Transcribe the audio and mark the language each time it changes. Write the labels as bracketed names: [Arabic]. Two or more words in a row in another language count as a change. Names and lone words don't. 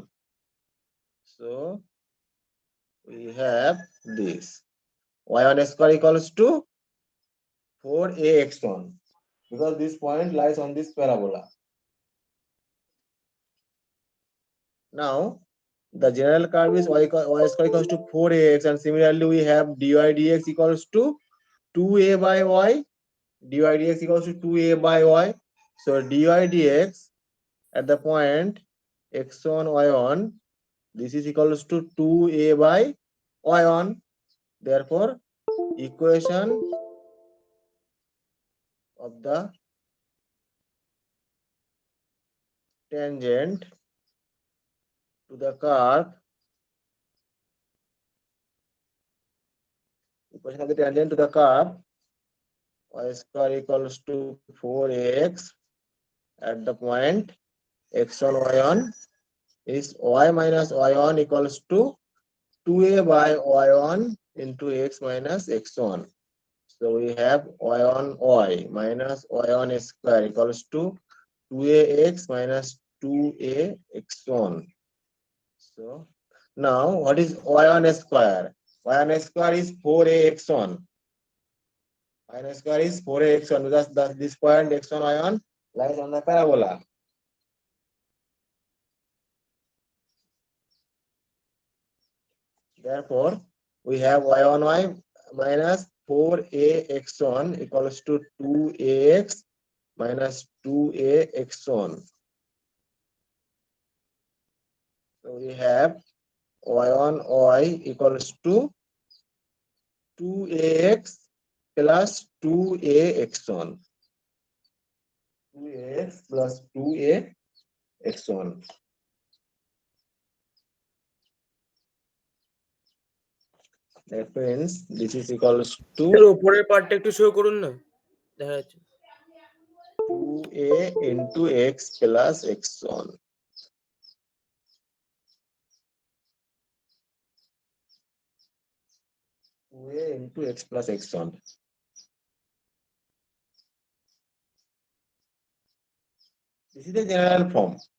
[English] So we have this y1 square equals to 4ax1 because this point lies on this parabola. Now the general curve is y square equals to 4ax, and similarly we have dy dx equals to 2a by y. Dy dx equals to 2a by y. So dy dx at the point x1 y1, this is equals to 2a by y1. Therefore equation of the tangent to the curve, equation of the tangent to the curve y square equals to 4ax at the point x1 y1 is y minus y1 equals to 2a by y1 into x minus x1. So we have y1 y minus y1 square equals to 2ax minus 2a x1. So now what is y1 square? Y1 square is 4a x1. Y1 square is 4a x1 because this point x1 y1 lies on the parabola. Therefore, we have y1 y minus 4a x1 equals to 2ax minus 2a x1. So we have y1 y equals to 2ax plus 2a x1. 2ax plus 2a x1. That means this is equals to [Bangla] উপরের পার্টটা একটু শো করুন না, দেখা যাচ্ছে [English] 2a into x plus x1. A into x plus x1. This is the general form.